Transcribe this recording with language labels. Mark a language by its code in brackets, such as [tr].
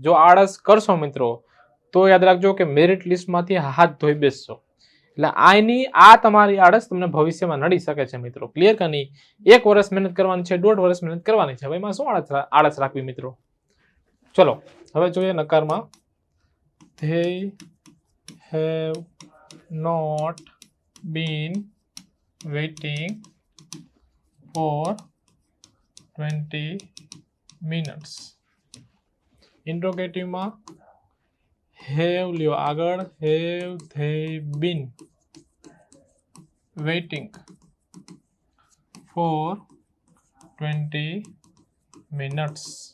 [gu] જો આળસ કરશો મિત્રો તો યાદ રાખજો કે મેરિટ લિસ્ટમાંથી હાથ ધોઈ બેસશો. એટલે આ તમારી આળસ તમને ભવિષ્યમાં નડી શકે છે મિત્રો. ક્લિયર કે નહીં? 1 વર્ષ મહેનત કરવાની છે, 1.5 વર્ષ મહેનત કરવાની છે. હવે એમાં શું આળસ રાખવી મિત્રો? ચલો હવે જોઈએ નકારમાં. [en] They have not been waiting for 20 minutes. [gu] ઇન્ટ્રોગેટિવમાં have લ્યો આગળ. [en] have they been waiting for 20 minutes?